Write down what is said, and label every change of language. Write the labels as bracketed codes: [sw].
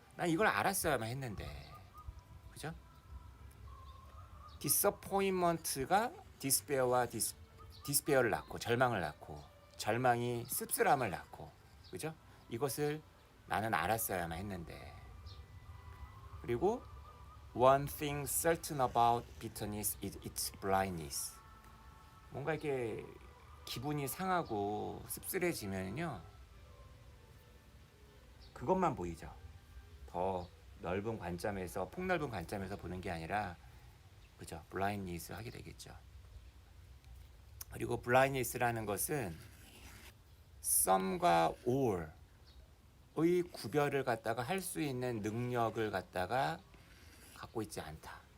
[ko] 난 이걸 알았어야만 했는데, 그죠? 디서포인먼트가 디스페어를 낳고, 절망을 낳고, 절망이 씁쓸함을 낳고, 그죠? 이것을 나는 알았어야만 했는데. 그리고 [en] one thing certain about bitterness is its blindness. [ko] 뭔가 이렇게 기분이 상하고 씁쓸해지면요, 그것만 보이죠. 더 넓은 관점에서, 폭넓은 관점에서 보는 게 아니라, 그죠? 블라인니스 하게 되겠죠. 그리고 블라인니스라는 것은 some과 all의 구별을 갖다가 할 수 있는 능력을 갖다가 갖고 있지 않다.